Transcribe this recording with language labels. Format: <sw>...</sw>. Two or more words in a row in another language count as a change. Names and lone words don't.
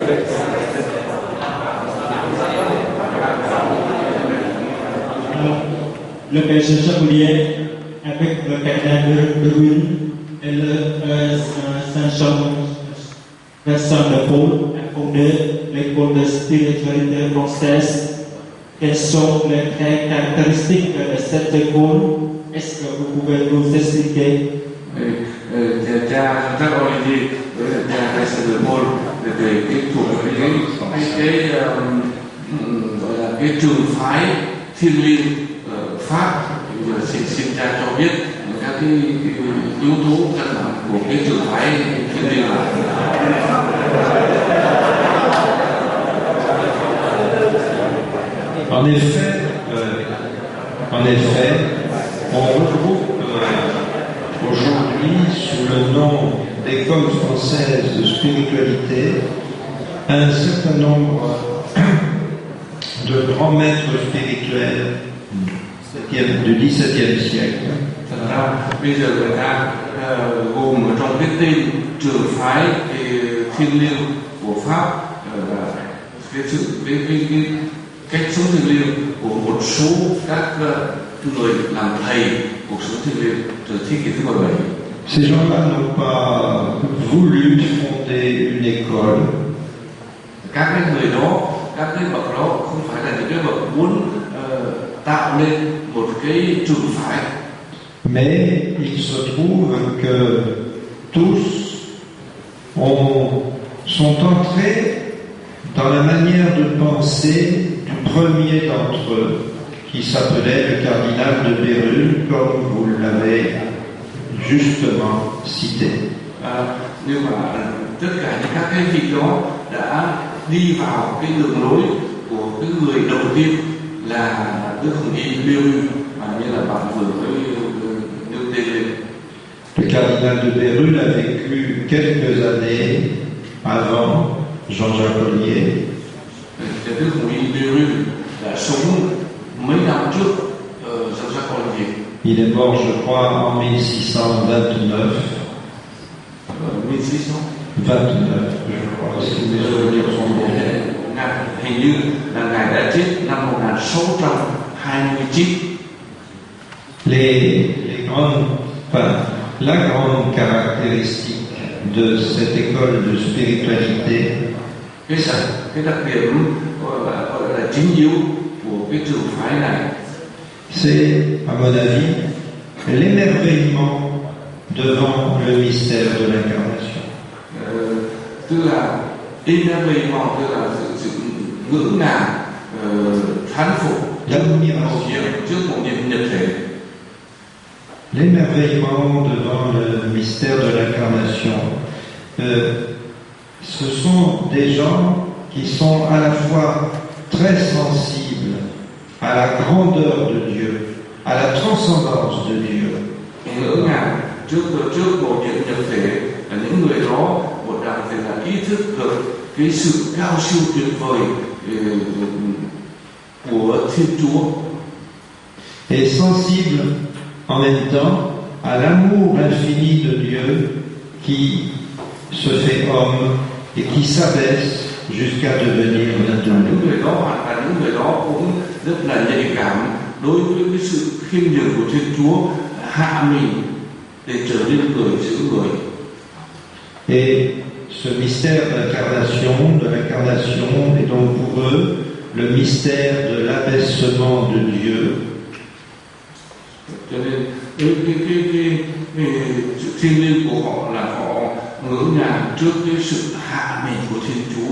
<fr>Le péché chapelier avec le cardinal de Ruine et le Saint Jean Vincent de Paul a fondé l'école de spiritualité française. Quelles sont les traits caractéristiques de cette école? Est-ce que vous pouvez nous expliquer?</fr> <vi>Cha Olivier với cha Vincent de Paul về cái thuộc cái gọi là cái trường phái Thiên Liêng Pháp. Xin cha cho biết các cái yếu tố căn bản của cái trường phái Thiên Liêng là.</vi> <fr>En effet, on regroupe aujourd'hui sous le nom d'École française de spiritualité un certain nombre de grands maîtres spirituels du XVIIe siècle.</fr> <vi>Bây giờ người ta gồm ở trong cái tên trường phái Thiên Liêng của Pháp là cái cách sống thiêng liêng của một số các người làm thầy cuộc sống thiêng liêng từ thế kỷ thứ 17.</vi> <fr>Ces gens-là n'ont pas voulu fonder une école.</fr> <vi>Các cái người đó, các cái bậc đó không phải là những cái bậc muốn tạo nên một cái trường phái.</vi> <fr>Mais il se trouve que tous sont entrés dans la manière de penser du premier d'entre eux, qui s'appelait le cardinal de Bérulle, comme vous l'avez justement cité.</fr> <vi>Nhưng mà tất cả những các cái vị đó đã đi vào cái đường lối của cái người đầu tiên là Đức Hồng Y Bérulle, mà như là bạn vừa mới nêu tên lên.</vi> <fr>Le cardinal de Bérulle a vécu quelques années avant Jean-Jacques Ollier.</fr> <vi>Đức Hồng Y Bérulle đã sống mấy năm trước Jean-Jacques Ollier.</vi> <fr>Il est mort, je crois, en 1629. 1629, je crois, si mes souvenirs sont bons.</fr> <vi>Hình như là Ngài đã chết năm 1629.</vi> <fr>La grande caractéristique de cette école de spiritualité,</fr> <vi>cái đặc điểm gọi là chính yếu của cái trường phái này,</vi> <fr>c'est, à mon avis, l'émerveillement devant le mystère de l'incarnation.</fr> <vi>Tức là émerveillement, tức là sự ngưỡng ngàng, thán phục, trước một niệm nhập thể.</vi> <fr>L'émerveillement devant le mystère de l'incarnation, ce sont des gens qui sont à la fois très sensibles à la grandeur de Dieu, à la transcendance de Dieu.</fr> <vi>Ngỡ ngàng trước một niệm nhập thể là những người đó một đẳng thể là ý thức được cái sự cao siêu tuyệt vời của Thiên Chúa.</vi> <fr>Et sensible en même temps à l'amour infini de Dieu qui se fait homme et qui s'abaisse jusqu'à devenir notre Dieu.</fr> <vi>Những người đó cũng rất là nhạy cảm đối với cái sự khiêm nhường của Thiên Chúa, hạ mình để trở nên người giữa người.</vi> <fr>Et ce mystère de l'incarnation est donc pour eux le mystère de l'abaissement de Dieu.</fr> <vi>Cho nên cái sự thiêng liêng của họ là họ ngỡ ngàng trước cái sự hạ mình của Thiên Chúa.</vi>